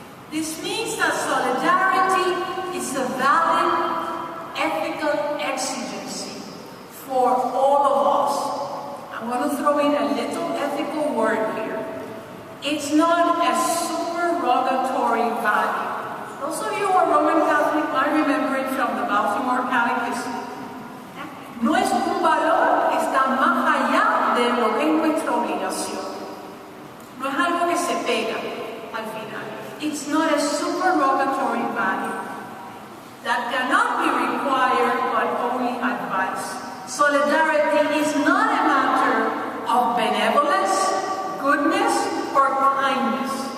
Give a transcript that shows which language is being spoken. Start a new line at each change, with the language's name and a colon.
English: This means that solidarity is a valid ethical exigency for all of us. I'm going to throw in a little ethical word here. It's not a supererogatory value. Those of you who are Roman Catholic might remember it from the Baltimore Catechism.
Spanish: No es un valor que está más allá de lo que es nuestra obligación. No es algo que se pega al final.
English: It's not a supererogatory value that cannot be required but only advice. Solidarity is not a matter of benevolence, goodness, or kindness.